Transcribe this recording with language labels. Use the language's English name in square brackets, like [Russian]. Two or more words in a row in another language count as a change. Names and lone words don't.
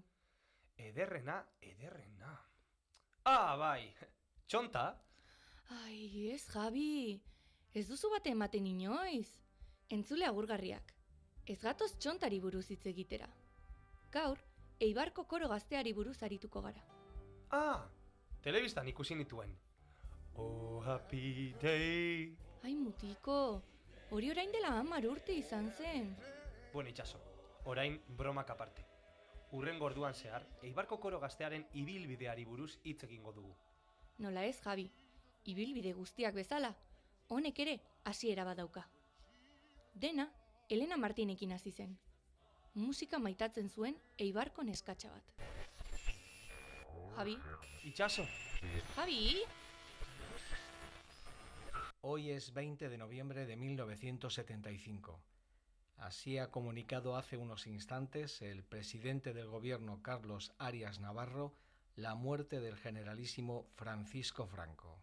[Basque] Ederrena. Ah, bai, txonta. Ai, ez Javi, ez duzu bate ematen inoiz. Entzule agurgarriak, ez gatoz txontari buruz hitz egitera. Gaur, Eibarko koro gazteari buruz arituko gara. Ah, telebistan ikusi nituen. [English] Oh, happy day. [Basque] Ai, mutiko, hori orain dela 10 urte izan zen. Bueno, Itxaso, orain bromak aparte. Urren gorduan zehar, Eibarko koro gaztearen ibilbideari buruz hitz egingo dugu. Nola ez, Javi, ibilbide guztiak bezala, honek ere hasiera bat dauka. Dena, Elena Martinekin hasi zen. Musika maitatzen zuen Eibarko neskatxa bat. Javi? Itxaso. Javi? [Spanish] Hoy es 20 de noviembre de 1975. Así ha comunicado hace unos instantes el presidente del gobierno Carlos Arias Navarro la muerte del generalísimo Francisco Franco.